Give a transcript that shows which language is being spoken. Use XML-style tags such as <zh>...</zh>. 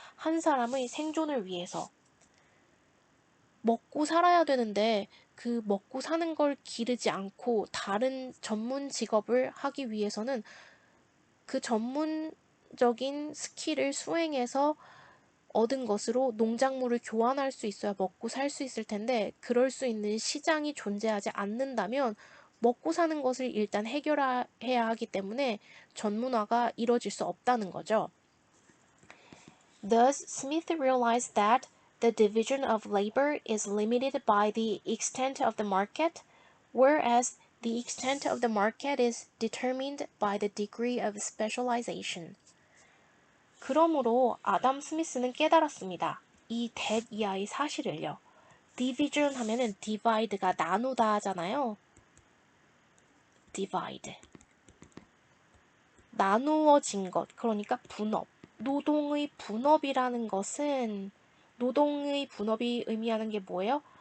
<ko>한 사람의 생존을 위해서. 먹고 살아야 되는데 그 먹고 사는 걸 기르지 않고 다른 전문 직업을 하기 위해서는 그 전문적인 스킬을 수행해서 얻은 것으로 농작물을 교환할 수 있어야 먹고 살 수 있을 텐데 그럴 수 있는 시장이 존재하지 않는다면 먹고 사는 것을 일단 해결해야 하기 때문에 전문화가 이뤄질 수 없다는 거죠.</ko> <en>Thus, Smith realized that the division of labor is limited by the extent of the market, whereas the extent of the market is determined by the degree of specialization.</en> <ko>그러므로 아담 스미스는 깨달았습니다. 이 that 이하의 사실을요. division 하면은 divide가 나누다 하잖아요.</ko> <en>divide.</en> <ko>나누어진 것, 그러니까 분업. 노동의 분업이라는 것은 노동의 분업이 의미하는 게 뭐예요?</ko>